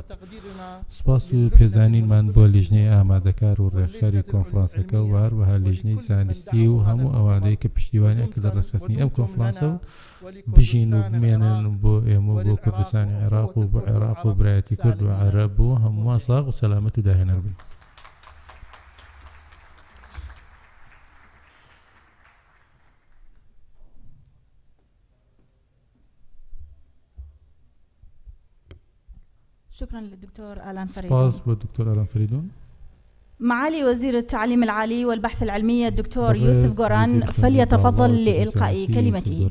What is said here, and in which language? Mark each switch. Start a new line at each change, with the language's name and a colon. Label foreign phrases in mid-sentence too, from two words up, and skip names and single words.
Central Kurdish: سپاس و پێزانینمان بۆ لیژنەی ئامادەکار و ڕێکخەری کۆنفرانسەکە و هەروەها لیژنەی زانستی و هەموو ئەوانەی کە پشتیوانیان کە لە ڕێکخستنی ئەم کۆنفرانسە و بژین و بمێنن بۆ ئێمە بۆ کوردستانی عێراق و بۆ عێراق و برایەتی کورد و عەرەب و هەمووان ساغ و سەلامەت و داهێنەر بن.
Arabic: شكرا للدكتور آلان فريدون.
Central Kurdish: سپاس بۆ دکتۆر ئالان فریدون.
Arabic: معالي وزير التعليم العالي والبحث العلمي الدكتور يوسف غوران فليتفضل لإلقاء كلمته.